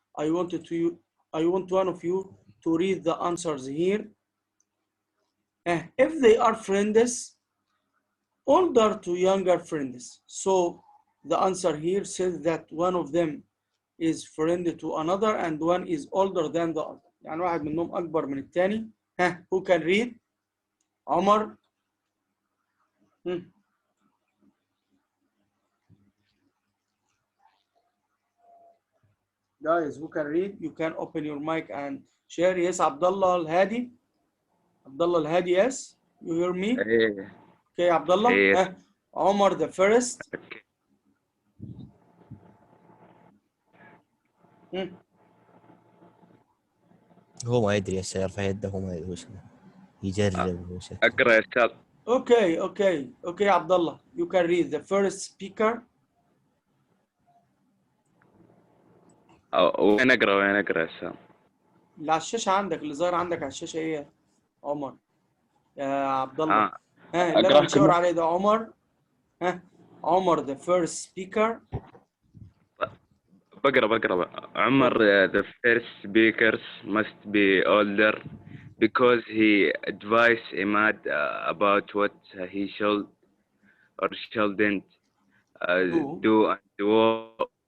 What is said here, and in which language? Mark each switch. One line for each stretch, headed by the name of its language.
English: I want one of you to read the answers here. If they are friends, older to younger friends. So the answer here says that one of them is friend to another and one is older than the other.
Arabic: يعني واحد منهم أكبر من الثاني.
English: Who can read? عمر. Guys, who can read? You can open your mic and share. Yes, Abdullah Al-Hadi. Abdullah Al-Hadi, yes. You hear me? Okay, Abdullah. Omar the first.
Arabic: هو ما يدري هسه يرفع يده هو ما يدري وش يجرب وش. اقرا يا استاذ.
English: Okay, Abdullah. You can read the first speaker.
Arabic: وين اقرا يا استاذ؟ اللي على الشاشة عندك، اللي ظاهر عندك على الشاشة ايه يا عمر؟ يا عبد الله. اللي انا بنشاور عليه ده عمر.
English: عمر the first speaker.
Arabic: بقرا.
English: عمر the first speakers must be older because he advised Imad about what he should or shouldn't do and